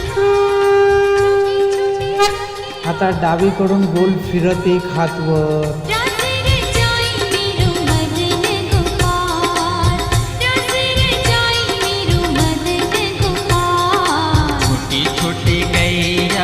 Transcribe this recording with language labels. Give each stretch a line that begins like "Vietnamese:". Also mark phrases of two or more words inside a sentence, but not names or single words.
Marathi: आता डावीकडून गोल फिरत एक हात वर।
Hindi: रास रे जाई मेरो मदन गोपाल, रास रे जाई मेरो मदन गोपाल। छोटी छोटी गैया